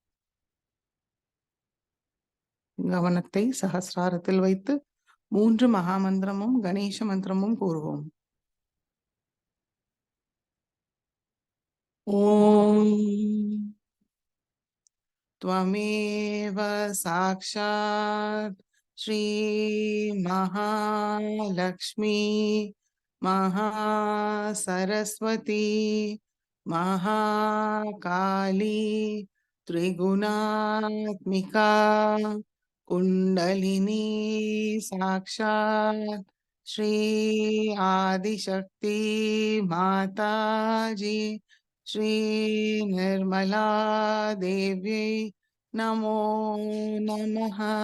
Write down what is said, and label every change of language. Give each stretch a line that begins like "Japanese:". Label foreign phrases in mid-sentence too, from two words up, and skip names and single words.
Tamil: கவனத்தை சஹஸ்ராரத்தில் வைத்து 3 மகாமந்திரமும் கணேச மந்திரமும் கூறுவோம்.
Sanskrit: ஓம் त्वमेव साक्षात् श्री महालक्ष्मी महासरस्वती महाकाली त्रिगुणात्मिका कुंडलिनी साक्षात् श्री आदिशक्ति माताजी श्री निर्मला देव्यै नमो नमः।